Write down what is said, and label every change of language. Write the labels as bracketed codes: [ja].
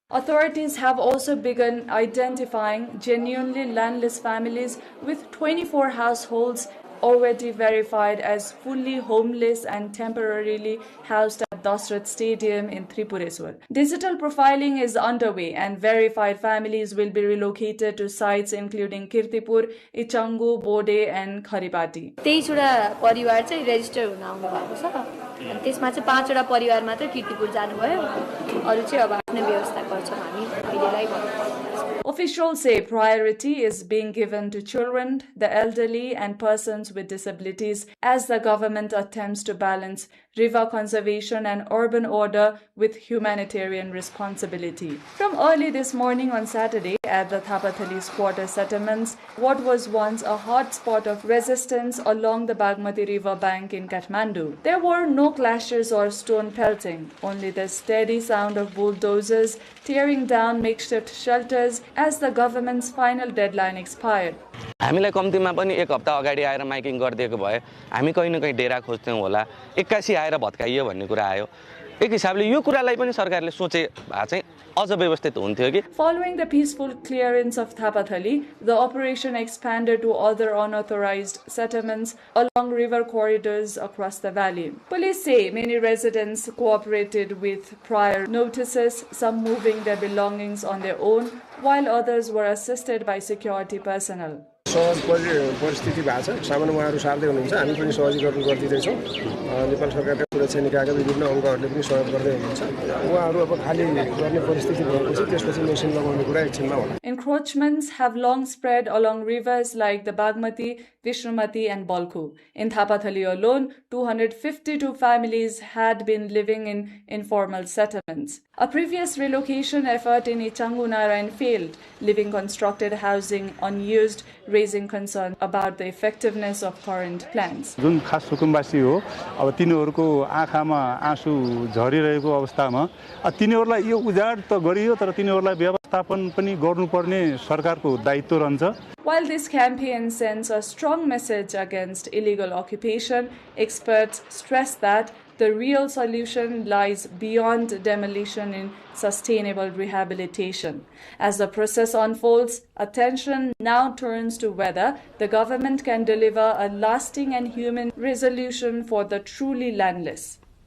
[en] Authorities have also begun identifying genuinely landless families with 24 households already verified as fully homeless and temporarily housed at Thatched Stadium in Tripureshwar. Digital profiling is underway and verified families will be relocated to sites including Kirtipur, Ichangu, Bode and Kharipati. [ne] 23 परिवार चाहिँ resistor हुन आउनु भएको छ। त्यसमा चाहिँ 5 वटा परिवार मात्र किर्तिपुर जानुभयो अरु चाहिँ अब आफ्नै व्यवस्था गर्छौँ हामी अहिलेलाई भन्नु। [en] Officials say priority is being given to children, the elderly, and persons with disabilities as the government attempts to balance river conservation and urban order with humanitarian responsibility. From early this morning on Saturday at the Thapathalis quarter settlements, what was once a hot spot of resistance along the Bagmati river bank in Kathmandu, there were no clashes or stone pelting, only the steady sound of bulldozers tearing down makeshift shelters as the government's final deadline expired. [ne] हामीलाई कम्तीमा पनि एक हप्ता अगाडि आएर miking गरिदिएको भए हामी कहीं न कहीं डेरा खोज्थ्यौं होला 81 आएर भत्काइयो भन्ने कुरा आयो एक हिसाबले यो कुरालाई पनि सरकारले सोचे भए चाहिँ अझ व्यवस्थित हुन्थ्यो कि [en] Following the peaceful clearance of Thapathali, the operation expanded to other unauthorized settlements along river corridors across the valley. Police say many residents cooperated with prior notices, some moving their belongings on their own, while others were assisted by security personnel. [ne] सहज परिस्थिति भएको छ सामान्य उहाँहरू सार्दै हुनुहुन्छ हामी पनि सहजीकरण गर्दिँदैछौँ नेपाल सरकारका सुरक्षा निकायका विभिन्न अङ्गहरूले पनि सहयोग गर्दै हुनुहुन्छ उहाँहरू अब खाली गर्ने परिस्थिति भएपछि त्यसपछि मेसिन लगाउने कुरा एकछिनमा होला [en] Encroachments have long spread along rivers like the Bagmati, Vishnumati and Balkhu. In Thapathali alone, 252 families had been living in informal settlements. A previous relocation effort in Ichangunarayan failed, leaving constructed housing unused, raising concern about the effectiveness of current plans. [ne] जुन खास सुकुम्बासी हो अब तिनीहरुको आँखामा आँसु झरिरहेको अवस्थामा तिनीहरुलाई यो उजाड त गरियो तर तिनीहरुलाई व्यवस्थापन पनि गर्नुपर्ने सरकारको दायित्व रहन्छ. [en] While this campaign sends a strong message against illegal occupation, experts stress that the real solution lies beyond demolition in sustainable rehabilitation. As the process unfolds, attention now turns to whether the government can deliver a lasting and human resolution for the truly landless.